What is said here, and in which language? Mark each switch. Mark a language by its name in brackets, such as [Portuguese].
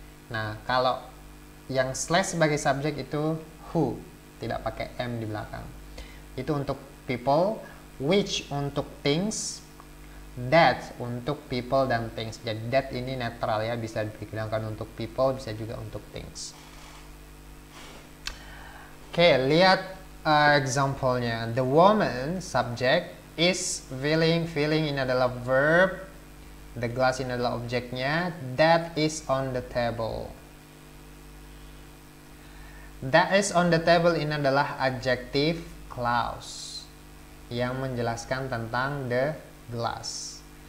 [Indonesian] Nah, kalau yang slash sebagai subjek itu who, tidak pakai m di belakang. Itu untuk people, which untuk things, that untuk people dan things. Jadi that ini netral ya, bisa digunakan untuk people, bisa juga untuk things. Oke, lihat example-nya. [English] The woman, subject, is feeling. [Indonesian] Feeling ini adalah verb. The glass ini adalah objeknya. [English] That is on the table. That is on the table [Indonesian] ini adalah [English] adjective clause [Indonesian] yang menjelaskan tentang [English] the glass.